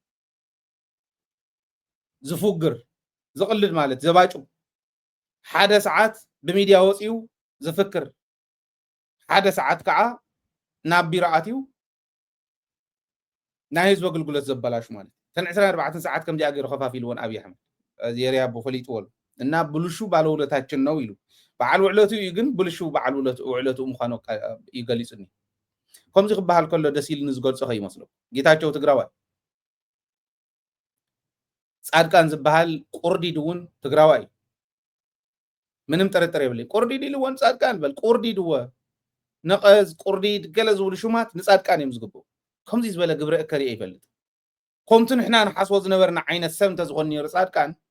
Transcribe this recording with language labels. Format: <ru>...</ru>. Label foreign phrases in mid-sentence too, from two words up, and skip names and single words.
<ti>ዝፉግር ዝቕልድ ማለት ዘባጩ 1 ሰዓት ብሚድያ ወፂኡ ዝፍክር 1 ሰዓት ከዓ ናብ ቢሮ ኣትዩ ናይ ህዝቢ ኣገልግሎት ዘበላሹ ማለት ተን 24 ሰዓት ከምዚኣ ገይሩ ከፋፊልዎን ኣብይ ኣሕመድ የርያ ብፈሊጥዎሉ እና</ti> <am>ብልሹ ባለውለታችን ነው</am> <ti>ኢሉ በዓል ውዕለቱ እዩ ግን ብልሹ በዓል ውዕለቱ ምዃኑ ይገሊፅኒ ከምዚ ክበሃል ከሎ ደስ ኢልኒ ዝገልፆ ከይመስሎ ጌታቸው ትግራዋይ ጻድቃን ዝበሃል ቁርዲድ እውን ትግራዋይ ምንም ጥርጥር የብለይ ቁርዲድ ኢሉ እውን ጻድቃን በል ቁርዲድ ወ ነቐዝ ቁርዲድ ገለ ዝብሉ ሹማት ንጻድቃን እዮም ዝግብኡ ከምዚ ዝበለ ግብረ እከሪ ኣይፈልጥ ከምቲ ንሕና ንሓስቦ ዝነበርና ዓይነት ሰብ እንተዝኾን ነይሩ ጻድቃን</ti>